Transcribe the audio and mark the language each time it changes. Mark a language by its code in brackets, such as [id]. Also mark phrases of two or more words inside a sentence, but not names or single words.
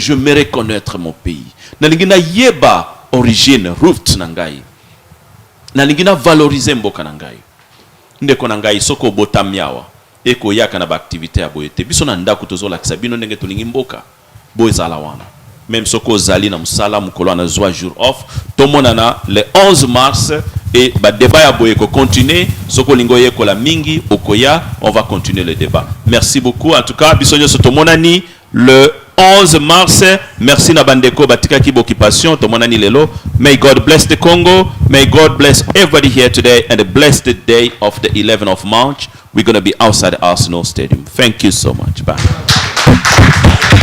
[fr] je me reconnaître mon pays [ln] nalingi na yeba origine root na ngai nalingi na valoriser mboka na ngai ndeko na ngai soko botami awa eko yaka na ba activité ya boyete biso na ndako tozolakisa bino ndenge tolingi mboka boezala wana même soko zali na musala mukolo na zwa jour off tomonana [fr] le 11 mars et [ln] ba débat ya boye ko continuer soko lingo yekola mingi okoya [fr] on va continuer le débat. Merci beaucoup en tout cas [ln] biso nyonso tomonani [fr] le 11 mars. [ln] Merci na bandeko batika ki occupation tomonani lelo. [en] May God bless the Congo, may God bless everybody here today, and bless the day of the 11th of March. We're going to be outside the Arsenal Stadium. Thank you so much. Bye.